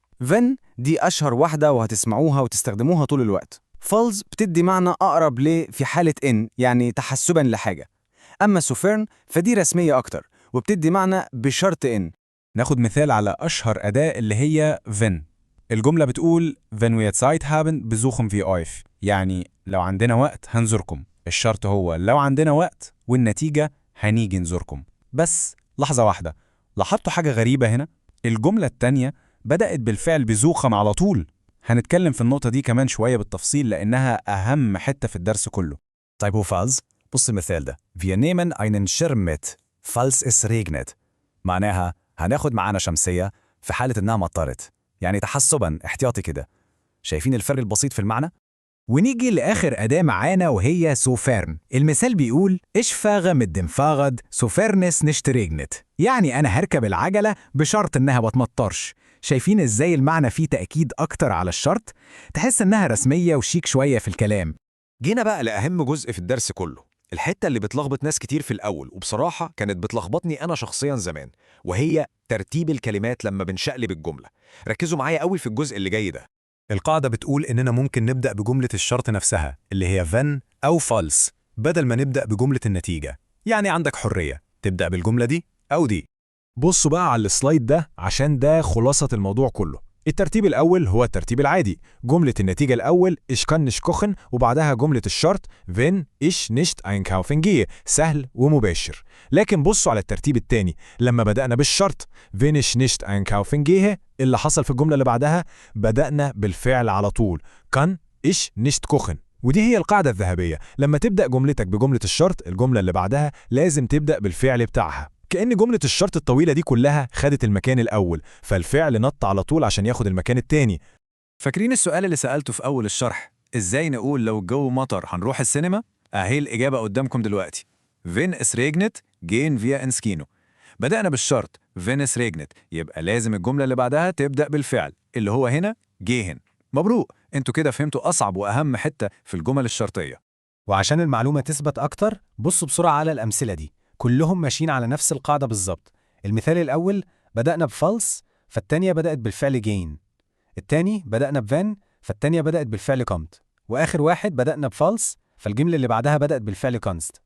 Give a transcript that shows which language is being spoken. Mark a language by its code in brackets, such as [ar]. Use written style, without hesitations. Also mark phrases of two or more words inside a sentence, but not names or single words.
[ar] when دي أشهر واحدة وهتسمعوها وتستخدموها طول الوقت. فالز بتدي معنى أقرب في حالة إن، يعني تحسباً لحاجة. أما سوفيرن فدي رسمية أكتر وبتدي معنى بشرط إن. ناخد مثال على أشهر أداة اللي هي wenn. الجملة بتقول [de] wenn wir Zeit haben besuchen wir euch، [ar] يعني لو عندنا وقت هنزوركم. الشرط هو لو عندنا وقت، والنتيجة هنيجي نزوركم. بس لحظة واحدة، لاحظتوا حاجة غريبة هنا؟ الجملة التانية بدأت بالفعل besuchen على طول. هنتكلم في النقطة دي كمان شوية بالتفصيل لأنها أهم حتة في الدرس كله. طيب وفالز؟ بص المثال ده. [de] Wir nehmen einen Schirm mit, falls es regnet. [ar] معناها هناخد معانا شمسية في حالة إنها مطرت، يعني تحسباً احتياطي كده. شايفين الفرق البسيط في المعنى؟ ونيجي لآخر أداة معانا وهي سوفيرن. المثال بيقول [de] Ich fahre mit dem Fahrrad sofern es nicht regnet. [ar] يعني أنا هركب العجلة بشرط إنها ما تمطرش. شايفين إزاي المعنى فيه تأكيد أكتر على الشرط؟ تحس إنها رسمية وشيك شوية في الكلام. جينا بقى لأهم جزء في الدرس كله، الحتة اللي بتلخبط ناس كتير في الأول، وبصراحة كانت بتلخبطني أنا شخصياً زمان، وهي ترتيب الكلمات لما بنشقلب الجملة. ركزوا معايا قوي في الجزء اللي جاي ده. القاعدة بتقول إننا ممكن نبدأ بجملة الشرط نفسها اللي هي when أو false بدل ما نبدأ بجملة النتيجة. يعني عندك حرية تبدأ بالجملة دي أو دي. بصوا بقى على السلايد ده عشان ده خلاصة الموضوع كله. الترتيب الأول هو الترتيب العادي، جملة النتيجة الأول [de] ich kann nicht kochen [ar] وبعدها جملة الشرط [de] wenn ich nicht einkaufen gehe، [ar] سهل ومباشر. لكن بصوا على الترتيب التاني، لما بدأنا بالشرط [de] wenn ich nicht einkaufen gehe، [ar] اللي حصل في الجملة اللي بعدها بدأنا بالفعل على طول [de] kann ich nicht kochen. [ar] ودي هي القاعدة الذهبية، لما تبدأ جملتك بجملة الشرط الجملة اللي بعدها لازم تبدأ بالفعل بتاعها. كأن جملة الشرط الطويلة دي كلها خدت المكان الأول، فالفعل نط على طول عشان ياخد المكان التاني. فاكرين السؤال اللي سألته في أول الشرح، إزاي نقول لو الجو مطر هنروح السينما؟ أهي الإجابة قدامكم دلوقتي. [de] wenn es regnet gehen wir ins Kino. [ar] بدأنا بالشرط [de] wenn es regnet، [ar] يبقى لازم الجملة اللي بعدها تبدأ بالفعل اللي هو هنا gehen. مبروك، انتوا كده فهمتوا أصعب وأهم حتة في الجمل الشرطية. وعشان المعلومة تثبت أكتر بصوا بسرعة على الأمثلة دي، كلهم ماشيين على نفس القاعدة بالظبط. المثال الأول بدأنا بفالس فالتانية بدأت بالفعل gain، التاني بدأنا بفان فالتانية بدأت بالفعل comed، وآخر واحد بدأنا بفالس فالجملة اللي بعدها بدأت بالفعل const.